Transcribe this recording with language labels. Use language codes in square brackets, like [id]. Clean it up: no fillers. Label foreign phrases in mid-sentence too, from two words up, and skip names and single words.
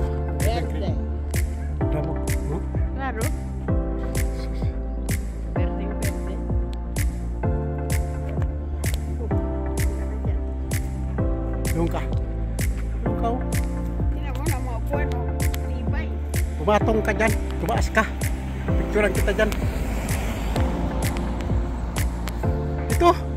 [es] Verde. [tl] Tama, no? [es] Claro. Verde. [tl] Doon ka. Doon ka, oh. Tingnan mo na mga buwan, oh. Tibay. Bumatong ka dyan. Tumaas ka. Picturean kita dyan. Ito.